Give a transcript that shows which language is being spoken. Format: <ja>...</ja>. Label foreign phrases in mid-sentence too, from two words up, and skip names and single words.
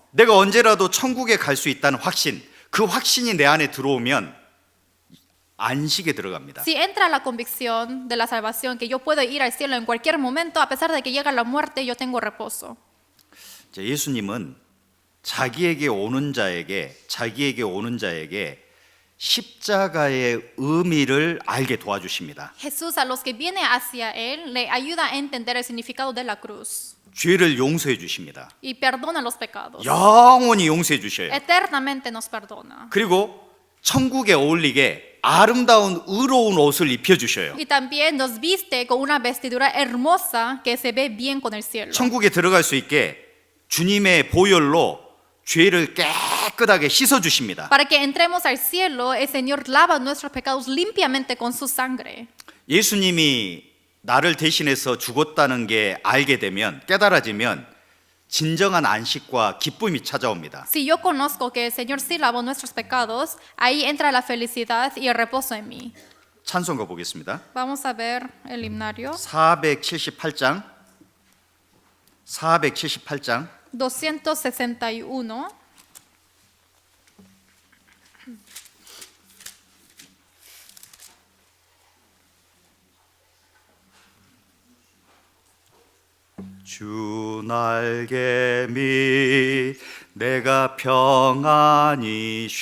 <ko>내가 언제라도 천국에 갈 수 있다는 확신, 그 확신이 내 안에 들어오면 안식에 들어갑니다.</ko> <es>Si entra la convicción de la salvación, que yo puedo ir al cielo en cualquier momento, a pesar de que llega la muerte, yo tengo reposo.</es> <ko>예수님은 자기에게 오는 자에게 십자가의 의미를 알게 도와주십니다.</ko> <es>Jesús a los que vienen hacia Él le ayuda a entender el significado de la cruz</es> <ko>죄를 용서해 주십니다.</ko> <es>y perdona los pecados.</es> <ko>영원히 용서해 주셔요.</ko> <es>Eternamente nos perdona.</es> <ko>그리고 천국에 어울리게 아름다운 의로운 옷을 입혀 주셔요.</ko> <es>Y también nos viste con una vestidura hermosa que se ve bien con el cielo.</es> <ko>천국에 들어갈 수 있게 주님의 보혈로 죄를 깨끗하게 씻어 주십니다.</ko> <es>Para que entremos al cielo, el Señor lava nuestros pecados limpiamente con su sangre.</es> <ko>예수님이 나를 대신해서 죽었다는 게 알게 되면 깨달아지면 진정한 안식과 기쁨이 찾아옵니다.</ko> <es>Si yo conozco que el Señor sí lavó nuestros pecados, ahí entra la felicidad y el reposo en mí.</es> <ko>찬송가 보겠습니다.</ko> <es>Vamos a ver el himnario.</es> <ko>478장 261. 주 날개 밑 내가 평안히</ko>